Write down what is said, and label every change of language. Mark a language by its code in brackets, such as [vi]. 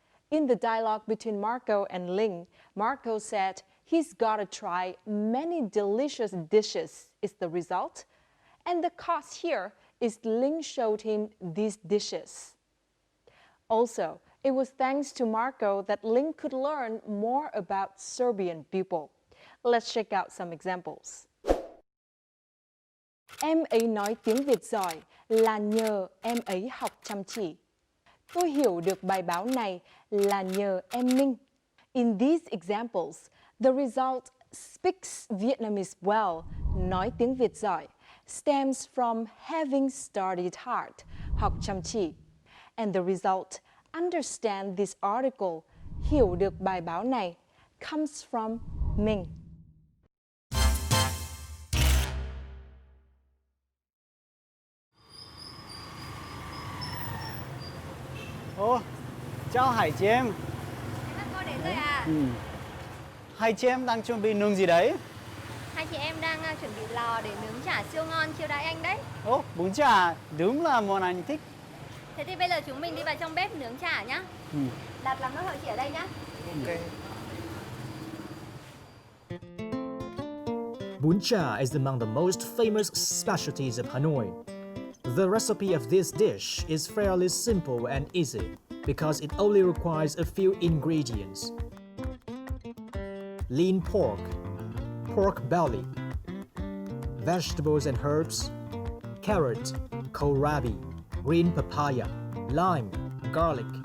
[en] In the dialogue between Marco and Linh, Marco said he's gotta try many delicious dishes is the result, and the cause here is Linh showed him these dishes. Also, it was thanks to Marco that Linh could learn more about Serbian people. Let's check out some examples. [vi] Em ấy nói tiếng Việt giỏi là nhờ em ấy học chăm chỉ. Tôi hiểu được bài báo này là nhờ em Ninh. [en] In these examples, the result speaks Vietnamese well, [vi] nói tiếng Việt giỏi, [en] stems from having studied hard, [vi] học chăm chỉ. [en] And the result, understand this article, [vi] hiểu được bài báo này, [en] comes from mình. [vi] Ồ, chào hai chị em. Marco đến rồi à? Hai chị em đang chuẩn bị nướng gì đấy? Hai chị em đang chuẩn bị lò để nướng chả siêu ngon chiêu đãi anh đấy. Ồ, bún chả, đúng là món anh thích. Thế thì bây giờ chúng mình đi vào trong bếp nướng chả nhá. Đạt làm nốt hộ chị ở đây nhá. Ok. [en] Bún chả is among the most famous specialties of Hanoi. The recipe of this dish is fairly simple and easy because it only requires a few ingredients. Lean pork, pork belly, vegetables and herbs, carrot, kohlrabi, green papaya, lime, garlic,